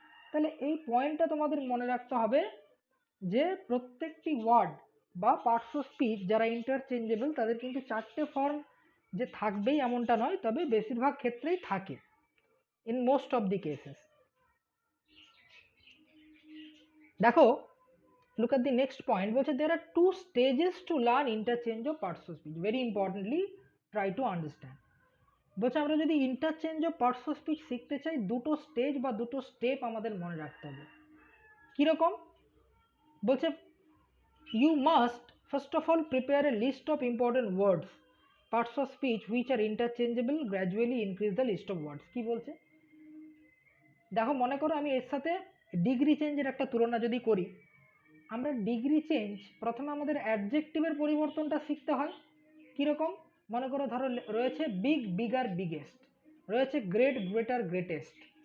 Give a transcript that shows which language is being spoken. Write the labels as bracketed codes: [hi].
[bn] তাহলে এই পয়েন্টটা তোমাদের মনে রাখতে হবে যে প্রত্যেকটি ওয়ার্ড বা পার্টস অফ স্পিচ যারা ইন্টারচেঞ্জেবল তাদের কিন্তু চারটে ফর্ম যে থাকবেই এমনটা নয়, তবে বেশিরভাগ ক্ষেত্রেই থাকে, [en] In most of the cases. [bn] দেখো, [en] look at the next point, [bn] বলছে [en] there are two stages to learn interchange of parts of speech. Very importantly, try to understand. [bn] বলছে আমরা যদি interchange of parts of speech শিখতে চাই, দুটো stage বা দুটো স্টেপ আমাদের মনে রাখতে হবে। কীরকম? বলছে [en] you must first of all prepare a list of important words, parts of speech which are interchangeable, gradually increase the list of words. [bn] কি বলছে দেখো, মনে করো আমি এর সাথে ডিগ্রি চেঞ্জের একটা তুলনা যদি করি, আমরা ডিগ্রি চেঞ্জ প্রথমে আমাদের অ্যাডজেক্টিভের পরিবর্তনটা শিখতে হয়। কীরকম? মনে করো ধরো রয়েছে বিগ, বিগার, বিগেস্ট, রয়েছে গ্রেট, গ্রেটার, গ্রেটেস্ট।